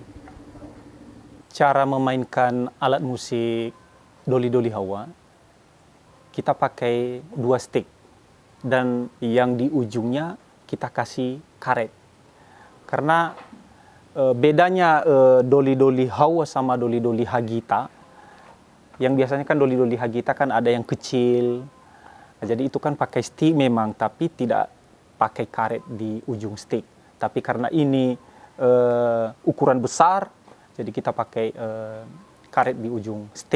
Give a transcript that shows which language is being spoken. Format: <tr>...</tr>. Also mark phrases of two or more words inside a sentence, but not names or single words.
<id>Cara memainkan alat musik doli-doli Hawa, kita pakai 2 stick, dan yang di ujungnya kita kasih karet. Karena bedanya doli-doli Hawa sama doli-doli hagita, yang biasanya kan doli-doli hagita kan ada yang kecil, jadi itu kan pakai stick memang, tapi tidak pakai karet di ujung stick. Tapi karena ini ukuran besar, jadi kita pakai karet di ujung stick.</id>